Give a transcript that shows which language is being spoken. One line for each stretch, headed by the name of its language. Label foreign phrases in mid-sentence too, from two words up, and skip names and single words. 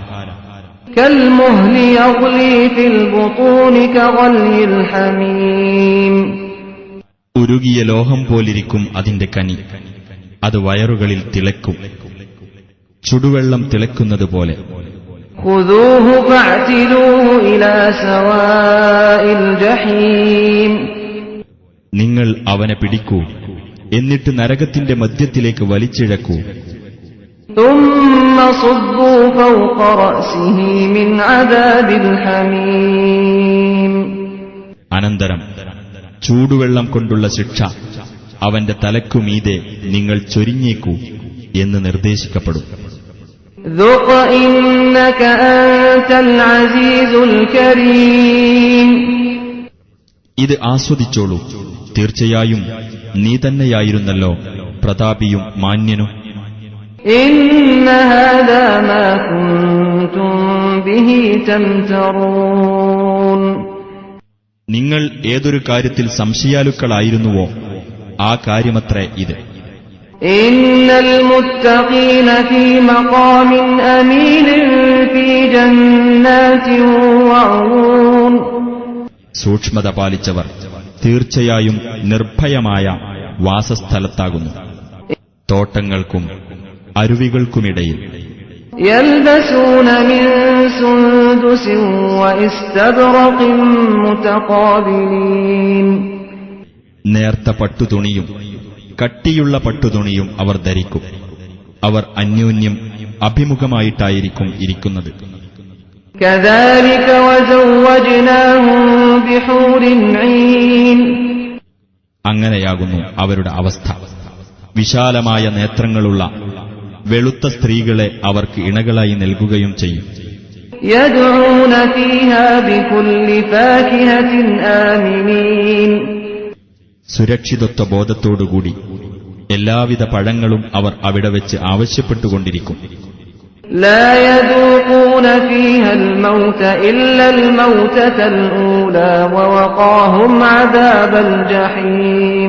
Arabic: كالمهل يغلي في البطون كغلي الحميم.
Malayalam: ഉരുകിയ ലോഹം പോലിരിക്കും അതിന്റെ കനി, അത് വയറുകളിൽ തിളക്കും ചുടുവെള്ളം തിളക്കുന്നതുപോലെ.
Arabic: خذوه فاعتلوه إلى سواء الجحيم.
Malayalam: നിങ്ങൾ അവനെ പിടിക്കൂ, എന്നിട്ട് നരകത്തിന്റെ മധ്യത്തിലേക്ക് വലിച്ചിഴക്കൂ.
Arabic: ثم صبوا فوق رأسه من عذاب الحميم.
Malayalam: അനന്തരം ചൂടുവെള്ളം കൊണ്ടുള്ള ശിക്ഷ അവന്റെ തലക്കുമീതെ നിങ്ങൾ ചൊരിഞ്ഞേക്കൂ എന്ന് നിർദ്ദേശിക്കപ്പെടും.
Arabic: ذق إنك أنت العزيز الكريم.
Malayalam: ഇത് ആസ്വദിച്ചോളൂ, തീർച്ചയായും നീ തന്നെയായിരുന്നല്ലോ പ്രതാപിയും മാന്യനും.
Arabic: إن هذا ما كنتم به تمترون.
Malayalam: നിങ്ങൾ ഏതൊരു കാര്യത്തിൽ സംശയാലുക്കളായിരുന്നുവോ ആ കാര്യമത്രേ ഇത്.
Arabic: إن المتقين في مقام أمين في جنات وعيون.
Malayalam: സൂക്ഷ്മത പാലിച്ചവർ തീർച്ചയായും നിർഭയമായ വാസസ്ഥലത്താകുന്നു, തോട്ടങ്ങൾക്കും അരുവികൾക്കുമിടയിൽ.
Arabic: يلبسون من سندس واستبرق متقابلين.
Malayalam: നേർത്ത പട്ടുതുണിയും കട്ടിയുള്ള പട്ടുതുണിയും അവർ ധരിക്കും. അവർ അന്യോന്യം അഭിമുഖമായിട്ടായിരിക്കും ഇരിക്കുന്നത്.
Arabic: كذلك وزوجناهم بحور عين.
Malayalam: അങ്ങനെയാകുന്നു അവരുടെ അവസ്ഥ. വിശാലമായ നേത്രങ്ങളുള്ള വെളുത്ത സ്ത്രീകളെ അവർക്ക് ഇണകളായി നൽകുകയും ചെയ്യും.
Arabic: يدعون فيها بكل فاكهة آمنين.
Malayalam: സുരക്ഷിതത്വ ബോധത്തോടുകൂടി എല്ലാവിധ പഴങ്ങളും അവർ അവിടെ വെച്ച് ആവശ്യപ്പെട്ടുകൊണ്ടിരിക്കും.
Arabic: لا يذوقون فيها الموت إلا الموتة الأولى ووقاهم عذاب الجحيم.